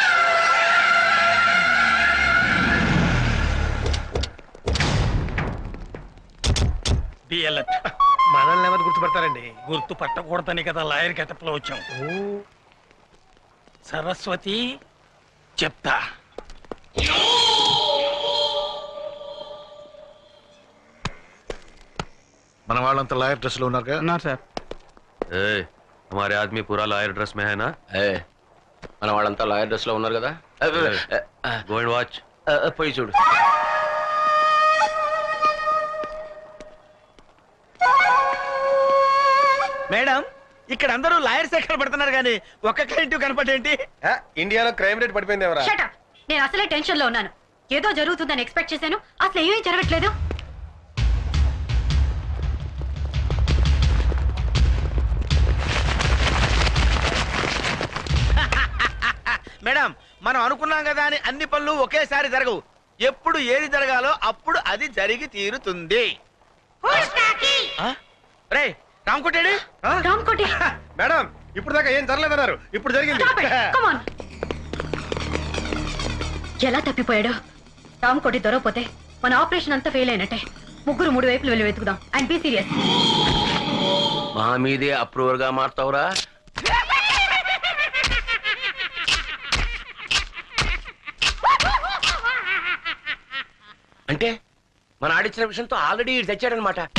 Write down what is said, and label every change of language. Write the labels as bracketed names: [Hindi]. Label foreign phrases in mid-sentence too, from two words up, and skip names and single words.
[Telugu] మనల్ని ఎవరు గుర్తుపడతారండి? గుర్తు పట్టకూడదని కదా [English] lawyer getup [Telugu] లో వచ్చాం. సరస్వతి చెప్తా. మన వాళ్ళంతా [English] lawyer dress [Telugu] లో ఉన్నారుగా? సార్. [Hindi] हमारे आदमी पूरा [English] lawyer dress [Hindi] में है ना? [Telugu] మన వాళ్ళంతా [English] lawyer dress [Telugu] లో ఉన్నారు కదా. [English] go and watch. [Telugu] పోయి చూడు. మేడం, ఇక్కడ అందరూ లాయర్స్ ఎక్కడ పడుతున్నారు కానీ ఒక్క క్లయింట్ కనపడేంటి? ఇండియాలో [English] crime rate [Telugu] పడిపోయింది ఎవరా? [English] Shut up. [Telugu] నేను అసలే టెన్షన్ లో ఉన్నాను. ఏదో జరుగుతుందని ఎక్స్పెక్ట్ చేశాను, అసలు ఏమీ జరగట్లేదు. మేడం, మనం అనుకున్నాం కదా అని అన్ని పనులు ఒకేసారి జరగవు. ఎప్పుడు ఏది జరగాలో అప్పుడు అది జరిగి తీరుతుంది. రే రామకోటేడి, రామ్కోటి, మేడం ఇప్పుడు దాకా ఏం జరలేదన్నారు, ఇప్పుడు జరిగింది. [English] stop it. Come on. [Telugu] ఎలా తప్పిపోయాడు? రామ్కోటి దొరకపోతే మన ఆపరేషన్ అంతా ఫెయిల్ అయినట్టే. ముగ్గురు 3 వైపులు వెళ్ళి వెతుకుదాం. [English] and be serious. [Telugu] మా మీదే అప్రూవర్ గా మారుతావురా? అంటే మన ఆడిచ్చిన విషయంతో ఆల్రెడీ తెచ్చాడనమాట.